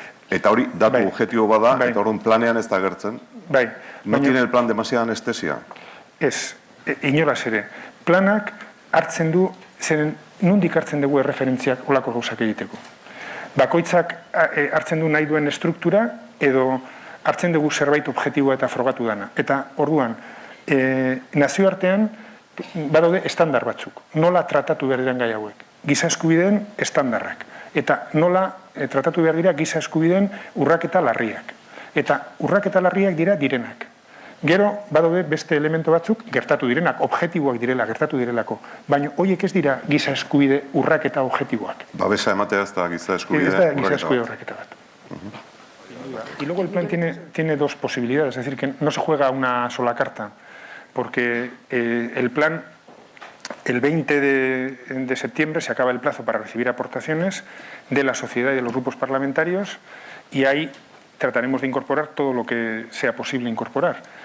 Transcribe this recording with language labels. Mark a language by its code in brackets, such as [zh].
[eu] Eta hori datu objektibo bada, eta horren planean ez da agertzen. [es] No tiene el plan demasiada anestesia? [eu] Ez, inolaz ere. Planak hartzen du, zeren nondik hartzen dugu erreferentziak olako gauzak egiteko. Bakoitzak hartzen du nahi duen estruktura edo hartzen dugu zerbait objektiboa eta frogatu dana. Eta orduan, nazioartean badaude estandar batzuk. Nola tratatu behar diren gai hauek? Giza eskubideen estandarrak. Eta nola tratatu behar dira giza eskubideen urraketa larriak. Eta urraketa larriak dira direnak. Gero, badaude beste elemento batzuk gertatu direnak, objektiboak direla, gertatu direlako. Baina horiek ez dira giza eskubide urraketa objektiboak. Babesa ematea ez da giza eskubide urraketa bat. [es] Y luego el plan tiene 2 posibilidades, es decir, que no se juega una sola carta, porque el plan, el 20 de septiembre se acaba el plazo para recibir aportaciones de la sociedad y de los grupos parlamentarios y ahí trataremos de incorporar todo lo que sea posible incorporar.